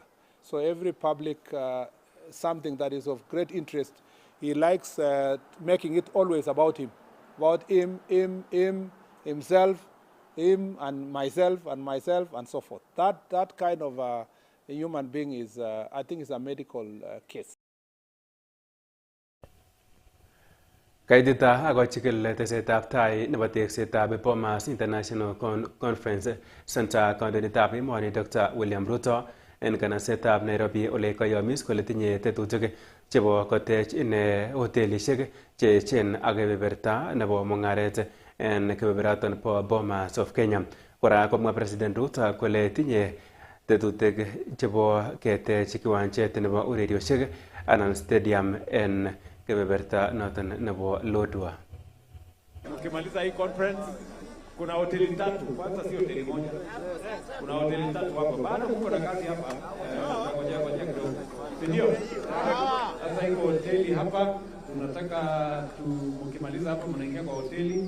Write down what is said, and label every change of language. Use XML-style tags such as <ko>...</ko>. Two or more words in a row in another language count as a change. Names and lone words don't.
<en>So every public, something that is of great interest, he likes making it always about him. About him, himself, him and myself, and so forth. That kind of a human being is, I think, is a medical case.</en> <kln>Kaitita ako chikil tesetab tai nebo teksetab Bomas International Conference Center kandoindetab emoni Dr. William Ruto en kanasetab Nairobi ole kayomis kole tinye tetutik chebo kotech ine hotelishek che echen ak kebeberta nebo mung'aret en kebeberaton bo Bomas of Kenya. Kora komwa President Ruto kole tinye tetutik chebo ketech kiwanjet nebo urerioshek anan stadium en kebeberta noton nebo Lodwar.</kln> <sw>Ukimaliza hii conference kuna hoteli 3, kwanza si hoteli moja. Kuna hoteli 3 hapa. Bado mko na kazi hapa. Ngoja kidogo. Ndio. Sasa hii hoteli hapa tunataka mkimaliza hapa mnaingia kwa hoteli.</sw>